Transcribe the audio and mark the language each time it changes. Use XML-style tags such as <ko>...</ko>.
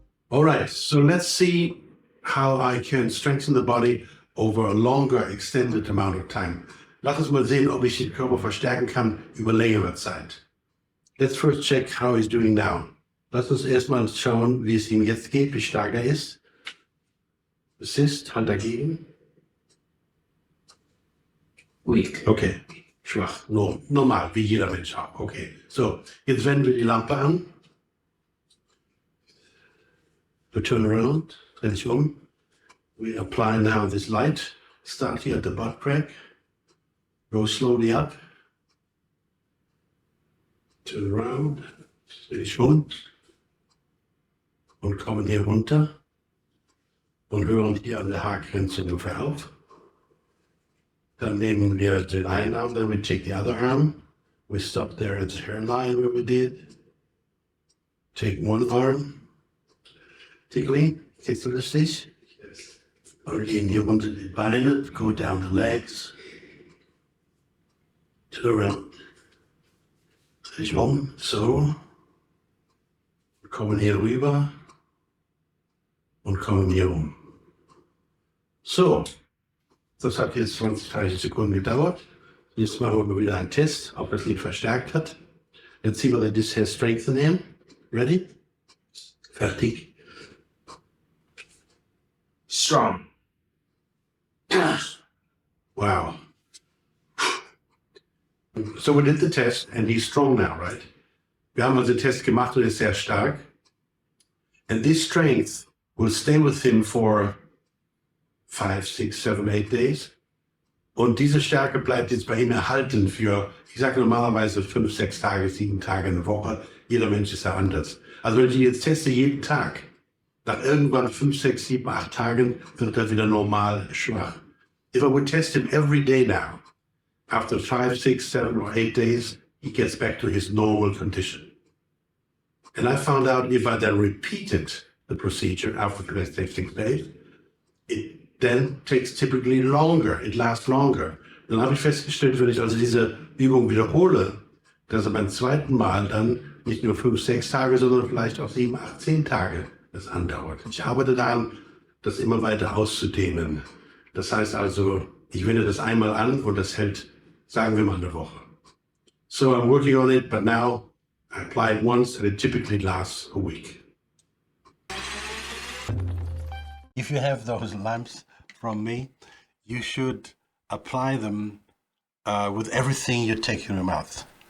<en>All right. So let's see how I can strengthen the body over a longer, extended amount of time.</en> <de>Lass uns mal sehen, ob ich den Körper verstärken kann über längere Zeit.</de> <en>Let's first check how he's doing now.</en> <de>Lass uns erstmal schauen, wie es ihm jetzt geht, wie stark er ist. Assist, Hand dagegen.</de> <en>Weak.</en> <de>Okay, schwach, normal, wie jeder Mensch auch. Okay, so, jetzt wenden wir die Lampe an.</de> <en>We turn around,</en> <de>dreh dich um.</de> <en>We apply now this light. Start here at the butt crack. Go slowly up. Turn around,</en> <de>dreh dich um. Und kommen hier runter. Und hören hier an der Haargrenze ungefähr auf. Dann nehmen wir den einen Arm,</de> <en>then we take the other arm. We stop there at the hairline where we did. Take one arm. Tickling, tickle the stitch.</en> <de>Und gehen hier unter die Beine,</de> <en>go down the legs. Turn around.</en> <de>Dreh dich um, so. Wir kommen hier rüber. Und kommen hier um. So. Das hat jetzt 20, 30 Sekunden gedauert. Jetzt machen wir wieder einen Test, ob das Lied verstärkt hat. Jetzt ziehen wir</de> <en>this has strength in him. Ready?</en> <de>Fertig.</de> <en>Strong. Wow. So we did the test and he's strong now, right?</en> <de>Wir haben also den Test gemacht und er ist sehr stark.</de> <en>And this strength will stay with him for 5, 6, 7, 8 days.</en> <de>Und diese Stärke bleibt jetzt bei ihm erhalten für, ich sage normalerweise 5, 6 Tage, 7 Tage, eine Woche. Jeder Mensch ist ja anders. Also wenn ich ihn jetzt teste jeden Tag, nach irgendwann 5, 6, 7, 8 Tagen wird er wieder normal schwach.</de> <en>If I would test him every day now, after 5, 6, 7 or 8 days, he gets back to his normal condition. And I found out if I then repeated the procedure after the next 6 days, it then takes typically longer, it lasts longer.</en> <de>Dann habe ich festgestellt, wenn ich also diese Übung wiederhole, dass er beim zweiten Mal dann nicht nur 5, 6 Tage, sondern vielleicht auch 7, 8, 10 Tage das andauert. Ich arbeite daran, das immer weiter auszudehnen. Das heißt also, ich wende das einmal an und das hält, sagen wir mal, eine Woche.</de> <en>So I'm working on it, but now I apply it once and it typically lasts a week. If you have those lamps from me, you should apply them with everything you take in your mouth.</en>